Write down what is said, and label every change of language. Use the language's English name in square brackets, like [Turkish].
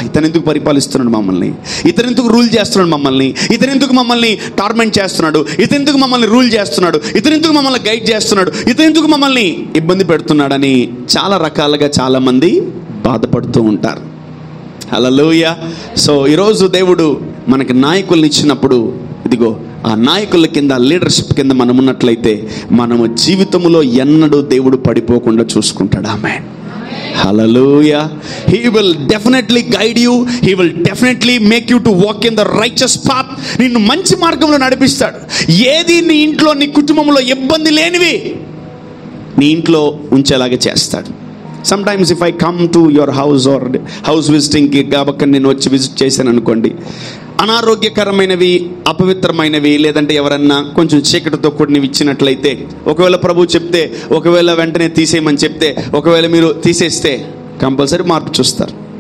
[Telugu] ఇతను ఎందుకు పరిపాలిస్తున్నాడు మమ్మల్ని, ఇతను ఎందుకు రూల్ చేస్తున్నాడు మమ్మల్ని, ఇతను ఎందుకు మమ్మల్ని టార్మెంట్ చేస్తున్నాడు, ఇతను ఎందుకు మమ్మల్ని రూల్ చేస్తున్నాడు, ఇతను ఎందుకు మమ్మల్ని గైడ్ చేస్తున్నాడు, ఇతను ఎందుకు మమ్మల్ని ఇబ్బంది పెడుతున్నాడని చాలా రకాలుగా చాలామంది బాధపడుతూ ఉంటారు. హల్లెలూయా. సో ఈరోజు దేవుడు మనకి నాయకుల్ని ఇచ్చినప్పుడు, ఇదిగో ఆ నాయకుల కింద, లీడర్షిప్ కింద మనం ఉన్నట్లయితే మనము జీవితంలో ఎన్నడూ దేవుడు పడిపోకుండా చూసుకుంటాడు. ఆమేన్. హల్లెలూయా. [English] He will definitely guide you. He will definitely make you to walk in the righteous path. [Telugu] నిన్ను మంచి మార్గంలో నడిపిస్తాడు. ఏది నీ ఇంట్లో, నీ కుటుంబంలో ఇబ్బంది లేనివి నీ ఇంట్లో ఉంచేలాగా చేస్తాడు. [English] sometimes if I come to your house [Telugu] are house విజిటింగ్కి కాబట్టి నేను వచ్చి విజిట్ చేశాను అనుకోండి, అనారోగ్యకరమైనవి, అపవిత్రమైనవి, లేదంటే ఎవరన్నా కొంచెం చీకటితో కూడినవి ఇచ్చినట్లయితే, ఒకవేళ ప్రభు చెప్తే, ఒకవేళ వెంటనే తీసేయమని చెప్తే, ఒకవేళ మీరు తీసేస్తే కంపల్సరీ మార్పు చూస్తారు.